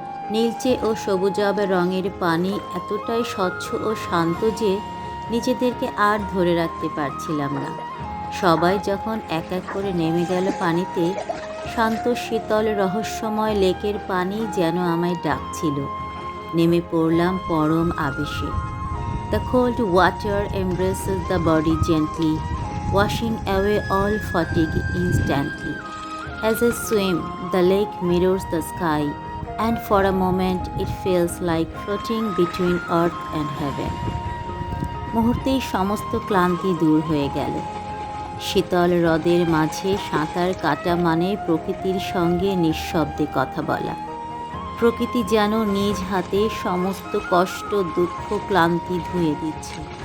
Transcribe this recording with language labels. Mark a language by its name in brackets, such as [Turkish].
[Bangla] নীলচে ও সবুজাভ রঙের পানি এতটাই স্বচ্ছ ও শান্ত যে নিজেদেরকে আর ধরে রাখতে পারছিলাম না। সবাই যখন এক এক করে নেমে গেল পানিতে, শান্ত শীতল রহস্যময় লেকের পানি যেন আমায় ডাকছিল। নেমে পড়লাম পরম আবেশে। [English] The cold water embraces the body gently, washing away all fatigue instantly. As I swim, the lake mirrors the sky, and for a moment it feels like floating between earth and heaven. [Bangla] মুহূর্তেই সমস্ত ক্লান্তি দূর হয়ে গেল। শীতল হ্রদের মাঝে সাঁতার কাটা মানে প্রকৃতির সঙ্গে নিঃশব্দে কথা বলা। প্রকৃতি যেন নিজ হাতে সমস্ত কষ্ট, দুঃখ, ক্লান্তি ধুয়ে দিচ্ছে।